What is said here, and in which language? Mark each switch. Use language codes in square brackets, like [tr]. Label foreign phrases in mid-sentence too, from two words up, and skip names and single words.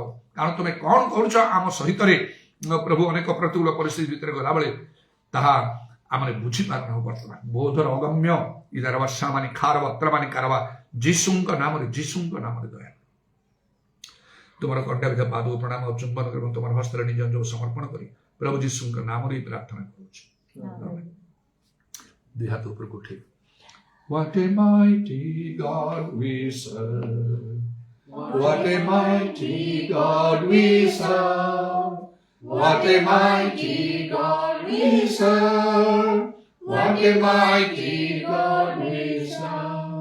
[or] କାରଣ ତୁମେ କଣ କରୁଛ ଆମ ସହିତରେ ପ୍ରଭୁ ଅନେକ ପ୍ରତିକୂଳ ପରିସ୍ଥିତି ଭିତରେ ଗଲାବେଳେ ତାହା ଆମେ ବୁଝିପାରୁନାହୁଁ ବର୍ତ୍ତମାନ ବୋଧର ଅଗମ୍ୟ ଇଦାର ବାସାମାନି ଖାରବତ୍ରମାନି କାରବା ଯୀଶୁଙ୍କ ନାମରେ ଦୟା ତୁମର କଣ୍ଟାବିଧ ପାଦକୁ ପ୍ରଣାମ ଚୁମ୍ବନ କରି ଏବଂ ତୁମର ହସ୍ତରେ ନିଜ ନିଜକୁ ସମର୍ପଣ କରି ପ୍ରଭୁ ଯୀଶୁଙ୍କ ନାମରେ ପ୍ରାର୍ଥନା କରୁଛୁ ଦୁଇ ହାତ ଉପରକୁ ଉଠେଇ [en] What a mighty God we serve. What a mighty God we serve. What a mighty God we serve. What a mighty God we serve.